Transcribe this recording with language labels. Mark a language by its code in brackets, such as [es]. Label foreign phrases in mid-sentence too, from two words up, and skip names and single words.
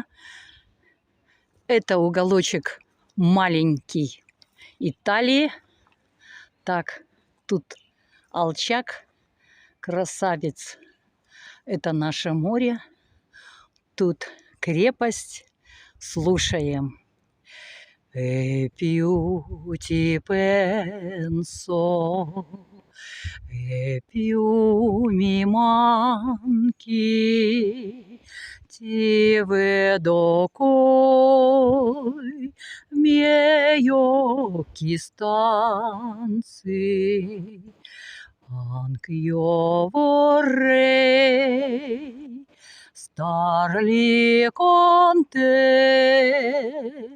[ru] Это уголочек маленький Италии. Так, тут Алчак, красавец. Это наше море. Тут крепость. Слушаем. [it] E più ti penso, e più mi manchi, ti vedo coi miei occhi stanzi, anch'io vorrei star lì con te.